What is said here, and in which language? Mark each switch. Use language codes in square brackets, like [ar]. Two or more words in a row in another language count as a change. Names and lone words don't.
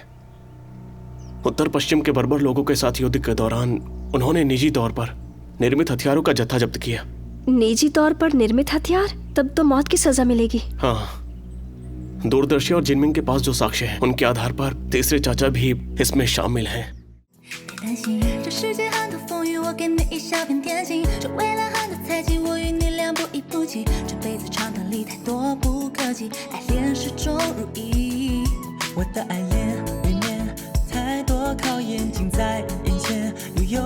[hi] उत्तर पश्चिम के बर्बर लोगों के साथ युद्ध के दौरान उन्होंने निजी तौर पर निर्मित हथियारों का जत्था जब्त किया। निजी तौर पर निर्मित हथियार? तब तो मौत की सजा मिलेगी। हाँ, दूरदर्शी और जिनमिंग के पास जो साक्ष्य हैं उनके आधार पर तीसरे चाचा भी इसमें शामिल हैं। [zh] 担心这世界很多风雨，我给你一小片天晴。这未来很多猜忌，我与你俩不离不弃。这辈子长短里太多不可及，爱恋始终如一。我的爱恋里面太多考验近在眼前。